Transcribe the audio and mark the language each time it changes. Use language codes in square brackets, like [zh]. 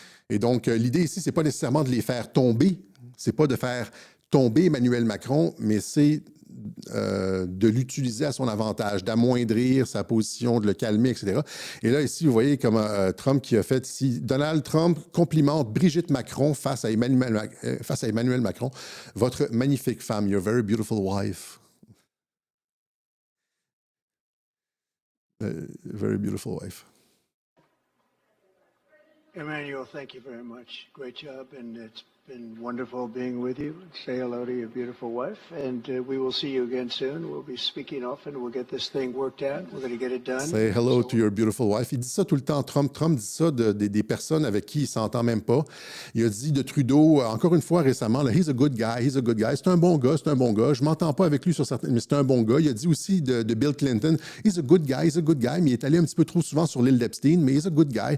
[fr] Et donc, l'idée ici, c'est pas nécessairement de les faire tomber, c'est pas de faire tomber Emmanuel Macron, mais c'est de l'utiliser à son avantage, d'amoindrir sa position, de le calmer, etc. Et là, ici, vous voyez comme Trump qui a fait ici. Donald Trump complimente Brigitte Macron face à Emmanuel Macron. Votre magnifique femme, [en] your very beautiful wife. Very beautiful wife. Emmanuel, thank you very much. Great job, and it's been wonderful being with you. Say hello to your beautiful wife, and we will see you again soon. We'll be speaking often. We'll get this thing worked out. We're going to get it done. Say hello to your beautiful wife. [fr] Il dit ça tout le temps. Trump dit ça des personnes avec qui il s'entend même pas. Il a dit de Trudeau, encore une fois récemment, là, [en] he's a good guy, he's a good guy. [fr] C'est un bon gars, c'est un bon gars. Je m'entends pas avec lui sur certaines, mais c'est un bon gars. Il a dit aussi de Bill Clinton, [en] he's a good guy, [fr] mais il est allé un petit peu trop souvent sur l'île d'Epstein, mais [en] he's a good guy.